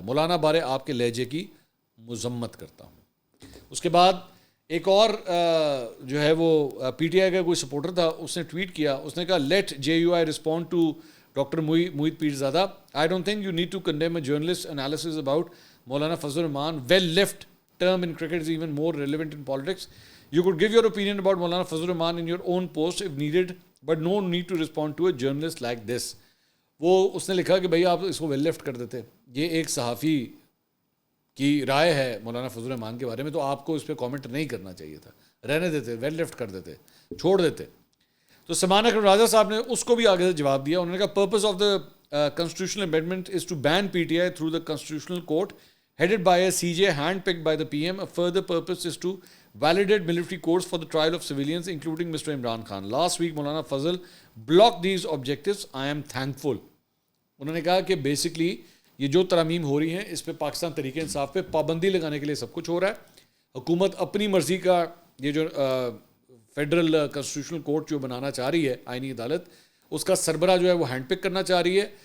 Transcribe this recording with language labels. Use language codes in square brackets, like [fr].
[ur] مولانا بارے آپ کے لہجے کی مذمت کرتا ہوں. اس کے بعد ایک اور جو ہے وہ پی ٹی آئی کا کوئی سپورٹر تھا، اس نے ٹویٹ کیا. اس نے کہا [en] Let J U I respond to doctor Mohit Pirzada. I don't think you need to condemn a journalist analysis about Maulana Fazlur Rahman. Well left term in cricket is even more relevant in politics. You could give your opinion about Maulana Fazlur Rahman in your own post if needed, but no need to respond to a journalist like this. [ur] وہ اس نے لکھا کہ بھئی آپ اس کو well left کر دیتے. یہ ایک صحافی کی رائے ہے مولانا فضل الرحمان کے بارے میں، تو آپ کو اس پہ کامنٹ نہیں کرنا چاہیے تھا، رہنے دیتے، ویل لیفٹ کر دیتے، چھوڑ دیتے. تو سلمان اکرم راجہ صاحب نے اس کو بھی آگے سے جواب دیا. انہوں نے کہا [en] Purpose of the constitutional amendment is to ban PTI through the constitutional court headed by a CJ handpicked by the PM. A further purpose is to validate military courts for the trial of civilians, including Mr. Imran Khan. Last week, Maulana Fazl blocked these objectives. I am thankful. [ur] انہوں نے کہا کہ basically یہ جو ترامیم ہو رہی ہیں اس پہ پاکستان تحریک انصاف پہ پابندی لگانے کے لیے سب کچھ ہو رہا ہے. حکومت اپنی مرضی کا یہ جو فیڈرل کنسٹیٹیوشنل کورٹ جو بنانا چاہ رہی ہے، آئینی عدالت، اس کا سربراہ جو ہے وہ ہینڈ پک کرنا چاہ رہی ہے.